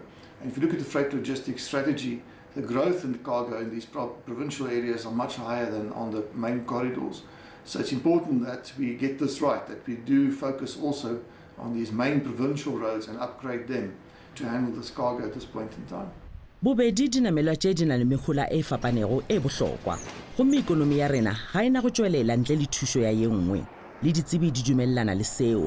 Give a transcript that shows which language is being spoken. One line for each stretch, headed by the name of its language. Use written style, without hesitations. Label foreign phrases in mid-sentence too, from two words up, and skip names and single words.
English: And if you look at the freight logistics strategy, the growth in the cargo in these provincial areas are much higher than on the main corridors. So it's important that we get this right, that we do focus also on these main provincial roads and upgrade them to handle this cargo at this point in time.
Northern Sotho: Bobedi dinamelwa tše di na le mekgola e fapanego e bohlokwa gomme ikonomi ya rena ga ena go tšwelela ntle le thušo ya ye nngwe le ditsebi di dumellana le seo.